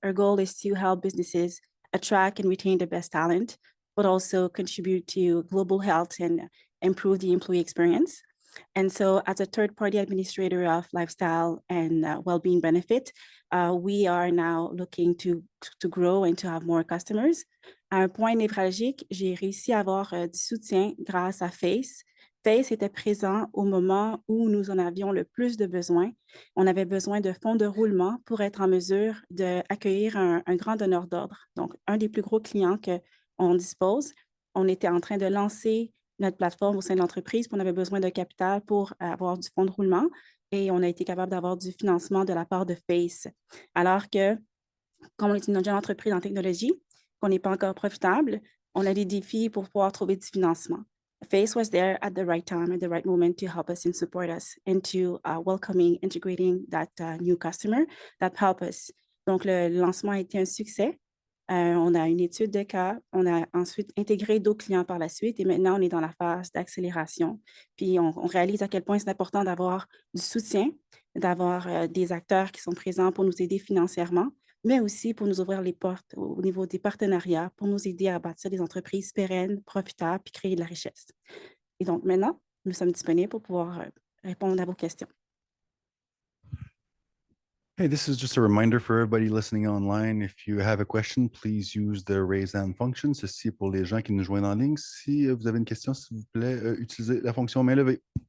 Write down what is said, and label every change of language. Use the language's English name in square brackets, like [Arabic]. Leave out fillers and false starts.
[English] Our goal is to help businesses attract and retain the best talent, but also contribute to global health and improve the employee experience. And so as a third-party administrator of lifestyle and well-being benefit, we are now looking to grow and to have more customers. [French] À un point névralgique, j'ai réussi à avoir du soutien grâce à FACE. FACE était présent au moment où nous en avions le plus de besoin. On avait besoin de fonds de roulement pour être en mesure d'accueillir un grand donneur d'ordre. Donc, un des plus gros clients qu'on dispose. On était en train de lancer notre plateforme au sein de l'entreprise, puis on avait besoin de capital pour avoir du fonds de roulement et on a été capable d'avoir du financement de la part de FACE. Alors que, comme on est une jeune entreprise en technologie, qu'on n'est pas encore profitable, on a des défis pour pouvoir trouver du financement. [English] FACE was there at the right time, at the right moment to help us and support us into welcoming, integrating that new customer that help us. [French] Donc, le lancement a été un succès. On a une étude de cas, on a ensuite intégré d'autres clients par la suite et maintenant on est dans la phase d'accélération. Puis on réalise à quel point c'est important d'avoir du soutien, d'avoir des acteurs qui sont présents pour nous aider financièrement, mais aussi pour nous ouvrir les portes au niveau des partenariats, pour nous aider à bâtir des entreprises pérennes, profitables, puis créer de la richesse. Et donc maintenant, nous sommes disponibles pour pouvoir répondre à vos questions. [English] Hey, this is just a reminder for everybody listening online. If you have a question, please use the raise hand function. [French] Ceci pour les gens qui nous joignent en ligne. Si vous avez une question, s'il vous plaît, utilisez la fonction main levée.